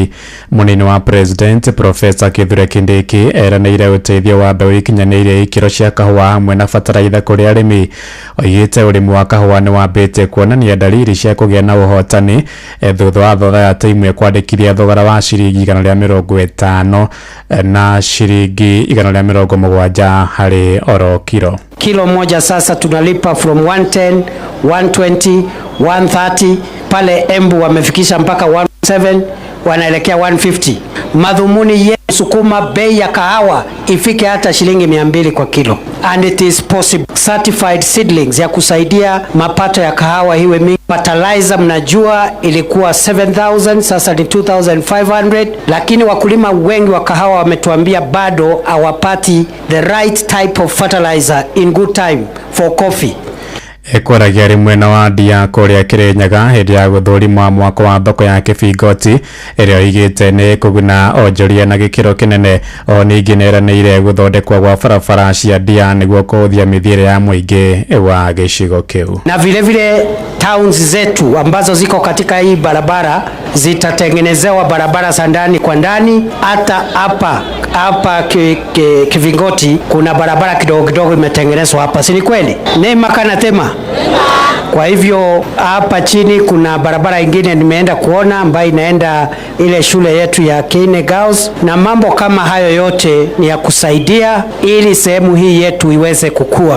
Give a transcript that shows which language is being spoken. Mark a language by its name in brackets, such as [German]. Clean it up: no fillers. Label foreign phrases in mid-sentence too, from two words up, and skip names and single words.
[Kikuyu] Mũnini wa President Professor Kithure Kindiki eranĩire ũteithio wa mbeũ ikinyanĩire ikĩro cia kahũa hamwe na bataraitha kũrĩ arĩmi. Oigĩte ũrĩmi wa kahũa nĩ wambĩte kuonania dalili cia kũgĩa na ũhotani thutha wa thogora ya taimwe kwandĩkithia thogora wa ciringi 150 na ciringi 170 harĩ oro kilo. [Swahili] Kilo moja sasa tunalipa from 110, 120, 130. Pale Embu wamefikisha mpaka 17, wanaelekea 150. Madhumuni yetu sukuma bei ya kahawa ifike hata shilingi 200 kwa kilo. [English] And it is possible. Certified seedlings [Swahili] ya kusaidia mapato ya kahawa hiwe mingi. Fertilizer mnajua ilikuwa 7,000, sasa ni 2,500. Lakini wakulima wengi wa kahawa wametuambia bado hawapati [English] the right type of fertilizer in good time for coffee. [Kikuyu] Kwaragia rimwe na wadi ya kũrĩa Kĩrĩnyaga hĩndĩ ya gũthũrimwa mwako wa thoko ya Kĩbingoti ĩrĩa oigĩte nĩ kũguna onjoria na gĩkĩro kĩnene. O ningĩ nĩeranĩire gũthondekwo gwa barabara cia ndia nĩguo kũhũthia mĩthiĩre ya mũingĩ wa gĩcigo kĩu. [Swahili] Na vile vile towns zetu ambazo ziko katika hii barabara zitatengenezewa barabara za ndani kwa ndani. Hata hapa Kivingoti kuna barabara kidogo kidogo imetengenezwa hapa, si ni kweli? Neema kana tema. Kwa hivyo hapa chini kuna barabara ingine nimeenda kuona ambayo inaenda ile shule yetu ya Kine Girls, na mambo kama hayo yote ni ya kusaidia ili sehemu hii yetu iweze kukua.